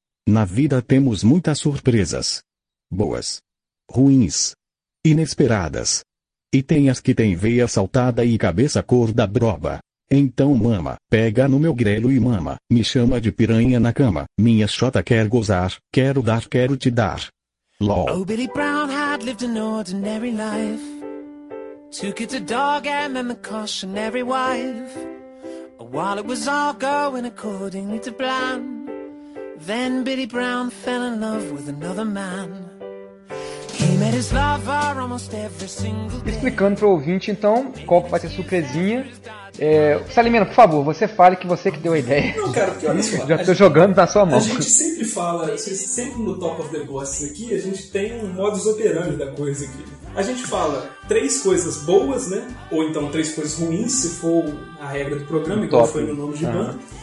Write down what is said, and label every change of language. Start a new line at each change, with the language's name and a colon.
Portuguese: Na vida temos muitas surpresas. Boas. Ruins. Inesperadas. E tem as que têm veia saltada e cabeça cor da broba. Então mama, pega no meu grelo e mama, me chama de piranha na cama, minha xota quer gozar, quero dar, quero te dar. LOL.
English: Oh, Billy Brown had lived an ordinary life. Two kids, a dog, and then the cautionary wife. While it was all going accordingly to plan, then Billy Brown fell in love with another man. He met his lover almost every single day.
Portuguese: Explicando pro ouvinte, então, qual que vai ser a surpresinha. Salimena, por favor, você fale que você que deu a ideia. Não, cara, porque olha só. Já tô jogando na sua mão. A gente sempre fala, sempre no Top of the Ghosts aqui, a gente tem um modus operandi da coisa aqui. A gente fala três coisas boas, né? Ou então três coisas ruins, se for a regra do programa, igual foi no nome de banda.